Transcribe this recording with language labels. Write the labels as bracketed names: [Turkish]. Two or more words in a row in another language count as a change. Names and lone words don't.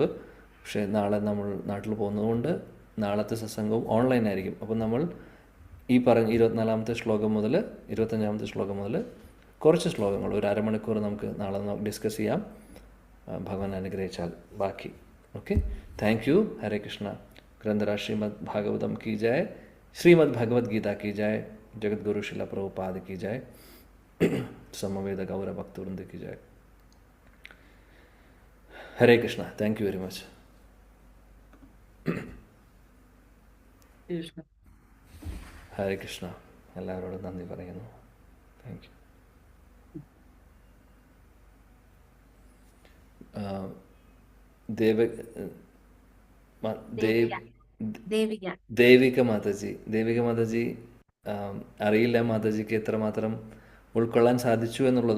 [Malayalam] പക്ഷേ നാളെ നമ്മൾ നാട്ടിൽ പോകുന്നതുകൊണ്ട് നാളത്തെ സത്സംഗവും ഓൺലൈനായിരിക്കും. അപ്പം നമ്മൾ ഈ പറഞ്ഞ 24ാമത്തെ ശ്ലോകം മുതൽ 25ാമത്തെ ശ്ലോകം മുതൽ കുറച്ച് ശ്ലോകങ്ങൾ, ഒരു അരമണിക്കൂർ നമുക്ക് നാളെ ഡിസ്കസ് ചെയ്യാം, ഭഗവാൻ അനുഗ്രഹിച്ചാൽ. ബാക്കി ഓക്കെ. [English] thank you. [Hindi] ഹരേ കൃഷ്ണ. ഗ്രന്ഥരാജ് ശ്രീമദ് ഭാഗവതം की जय, श्रीमद् भगवद गीता की जय, जगत गुरु शिला प्रभुपाद की जय, समवेद गौर भक्तवृंद की जय. हरे कृष्णा. [English] thank you very much. [Malayalam] ഹരേ കൃഷ്ണ. എല്ലാവരോടും നന്ദി പറയുന്നു. [English] thank you. [Malayalam] ദേവിക മാതാജി അറിയില്ല മാതാജിക്ക് എത്രമാത്രം ഉൾക്കൊള്ളാൻ സാധിച്ചു എന്നുള്ളത്.